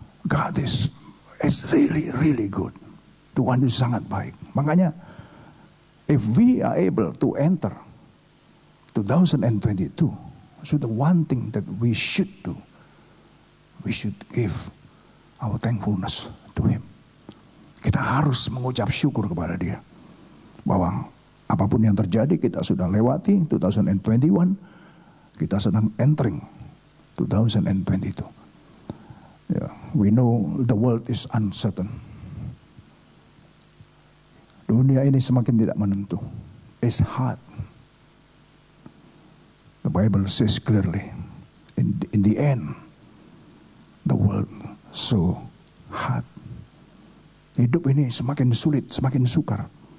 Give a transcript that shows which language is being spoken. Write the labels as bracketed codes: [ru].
[en] God is really, really good. [id] Tuhan itu sangat baik. [en] Makanya, if we are able to enter 2022, so the one thing that we should do, we should give our thankfulness to Him. [id] Kita harus mengucap syukur kepada Dia. Bahwa apapun yang terjadi kita sudah lewati 2021, kita sedang entering 2022. Ya, [en] we know the world is uncertain. [id] Dunia ini semakin tidak menentu. [en] It's hard. The Bible says clearly, in the end, the world so hard. [id] Hidup ini semakin sulit, semakin sukar.